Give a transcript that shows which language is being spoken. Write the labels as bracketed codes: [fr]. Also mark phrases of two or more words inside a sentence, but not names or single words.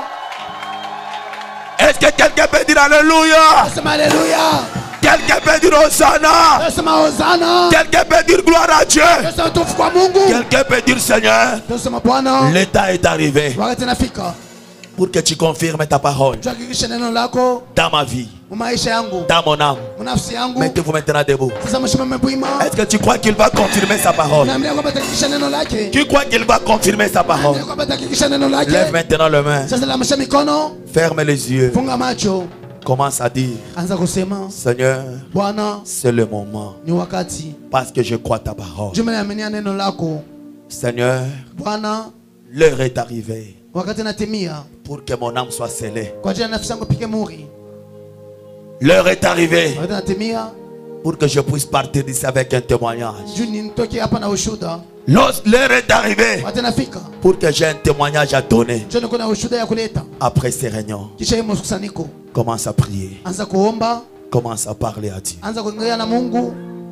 [fr] Est-ce que quelqu'un peut dire Alléluia? [sw] Sema Alléluia. [fr] Quelqu'un peut dire Hosanna? [sw] Sema Hosanna. [fr] Quelqu'un peut dire gloire à Dieu? [sw] Sema tufu kwa Mungu. [fr] Quelqu'un peut dire Seigneur, [sw] Sema Bwana. [fr] l'état est arrivé [sw] Wakati nafika. [fr] pour que tu confirmes ta parole [sw] Tuhakikishe neno lako [fr] dans ma vie, [sw] maisha yangu, [fr] dans mon âme. [sw] nafsi yangu. [fr] Mettez-vous maintenant debout. [sw] Sasa mshimame bwima. [fr] Est-ce que tu crois qu'il va confirmer sa parole? [sw] Naambia kwamba tahakikisha neno lake. [fr] Tu crois qu'il va confirmer sa parole? [sw] Naambia kwamba tahakikisha neno lake. [fr] Lève maintenant les mains. [sw] Sasa lamsha mikono. [fr] Ferme les yeux. [sw] Funga macho. [fr] Commence à dire, [sw] Anza kusema, [fr] Seigneur, [sw] Bwana, [fr] c'est le moment. [sw] ni wakati. [fr] Parce que je crois ta parole. [sw] Juma naamini neno lako. [fr] Seigneur, [sw] Bwana, [fr] l'heure est arrivée [sw] wakati natimia. [fr] pour que mon âme soit scellée. [sw] Kwa ajili ya nafsi yangu pige muri. [fr] L'heure est arrivée [sw] Wakati natimia. [fr] pour que je puisse partir d'ici avec un témoignage. [sw] Juu nitoke hapa na ushuhuda. [fr] L'heure est arrivée [sw] Wakati nafika. [fr] pour que j'ai un témoignage à donner [sw] Juu niko na ushuhuda ya kuleta. [fr] après ces réunions. [sw] Kisha hii mkusanyiko. [fr] Commence à prier. [sw] Anza kuomba. [fr] Commence à parler à Dieu. [sw] Anza kuongea na Mungu.